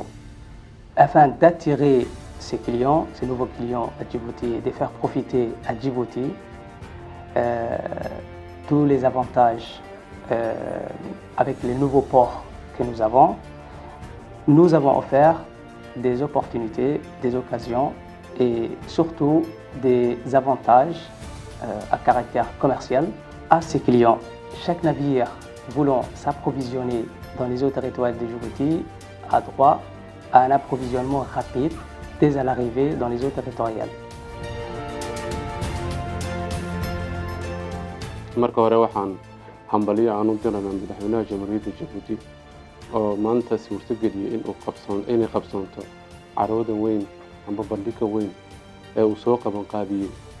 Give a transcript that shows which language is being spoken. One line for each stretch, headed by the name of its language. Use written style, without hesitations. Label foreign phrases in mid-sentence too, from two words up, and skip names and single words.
French: Afin d'attirer ces nouveaux clients à Djibouti et de faire profiter à Djibouti tous les avantages avec les nouveaux ports que nous avons offert des opportunités, des occasions et surtout des avantages à caractère commercial à ces clients. Chaque navire voulant s'approvisionner dans les eaux territoriales de Djibouti a droit à un approvisionnement rapide dès à l'arrivée dans les eaux territoriales.
Somali: marka hore waxaan hambaliyo aan u diraynaa madaxweynaha jamhuuriyadda Djibouti oo maanta suurtageliyay inay qabsanto carwada weyn amba bandhigga weyn ee uu soo qabanqaabisay